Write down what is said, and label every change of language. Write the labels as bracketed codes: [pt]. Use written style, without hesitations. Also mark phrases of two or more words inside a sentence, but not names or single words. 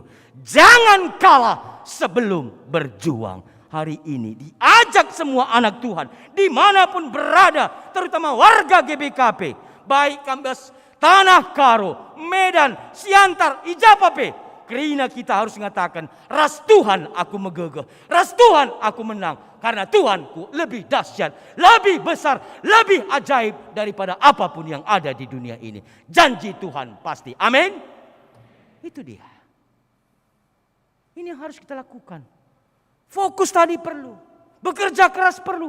[id] Jangan kalah sebelum berjuang. Hari ini diajak semua anak Tuhan. Dimanapun berada, terutama warga GBKP. Baik Kambas, Tanah Karo, Medan, Siantar, Ijapape. Karena kita harus mengatakan, [btx] ras Tuhan aku megegeh, ras Tuhan aku menang. [id] Karena Tuhanku lebih dahsyat, lebih besar, lebih ajaib daripada apapun yang ada di dunia ini. Janji Tuhan pasti. Amin. Itu dia. Ini yang harus kita lakukan. Fokus tadi perlu. Bekerja keras perlu.